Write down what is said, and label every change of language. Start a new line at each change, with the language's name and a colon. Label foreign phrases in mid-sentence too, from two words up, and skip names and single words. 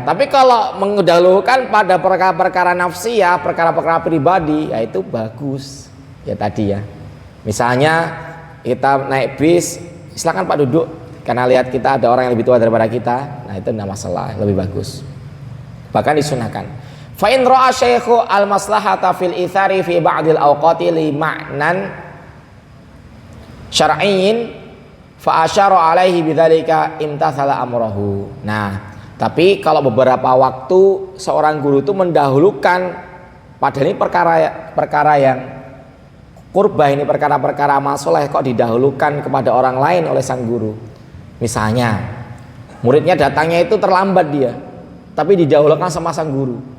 Indonesian: Tapi kalau mendahulukan pada perkara-perkara nafsi ya, perkara-perkara pribadi, ya itu bagus. Ya tadi ya. Misalnya kita naik bis, silakan Pak duduk. Karena lihat kita ada orang yang lebih tua daripada kita, nah itu tidak masalah, lebih bagus. Bahkan disunahkan.
Arabic: فإن رأى الشيخ المصلحة في الإيثار في بعض الأوقات لمعنى شرعي فأشار عليه بذلك امتثل أمره.
Indonesian: Nah, tapi kalau beberapa waktu seorang guru itu mendahulukan, padahal ini perkara yang qurbah, ini perkara-perkara amal soleh kok didahulukan kepada orang lain oleh sang guru. Misalnya muridnya datangnya itu terlambat dia, tapi didahulukan sama sang guru.